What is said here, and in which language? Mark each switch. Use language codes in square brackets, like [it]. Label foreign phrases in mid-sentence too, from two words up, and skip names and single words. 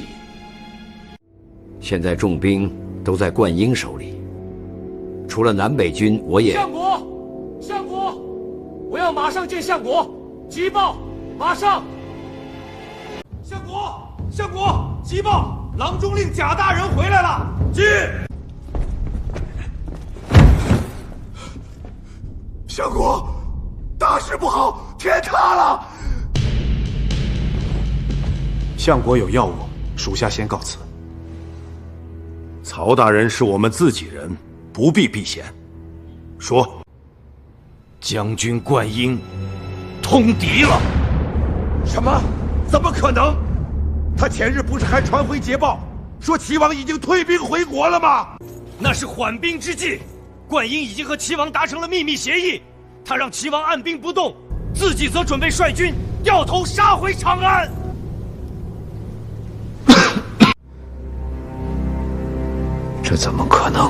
[zh] 現在重兵都在灌嬰手裡，除了南北軍，我也。相國，相國，我要馬上見相國，急報，馬上。相國，相國，急報，郎中令賈大人回來了。进。相國，大事不好，天塌了。相国有要務，属下先告辞。曹大人是我们自己人，不必避嫌。说，将軍灌嬰通敵了。什麼？怎麼可能？他前日不是還傳回捷報，說齊王已經退兵回國了嗎？那是緩兵之計。灌嬰已經和齊王達成了秘密協議，他讓齊王按兵不動，自己則準備率軍掉頭殺回長安。這怎麼可能？